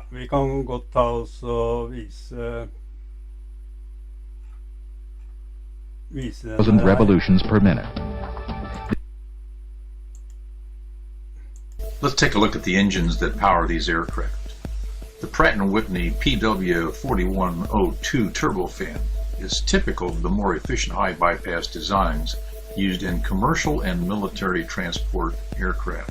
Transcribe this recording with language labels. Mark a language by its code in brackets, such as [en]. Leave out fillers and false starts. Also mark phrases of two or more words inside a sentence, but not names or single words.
[no] vi kan godt ta oss og vise den [en] revolutions per minute. Let's take a look at the engines that power these aircraft. The Pratt & Whitney PW4102 turbofan is typical of the more efficient high bypass designs used in commercial and military transport aircraft.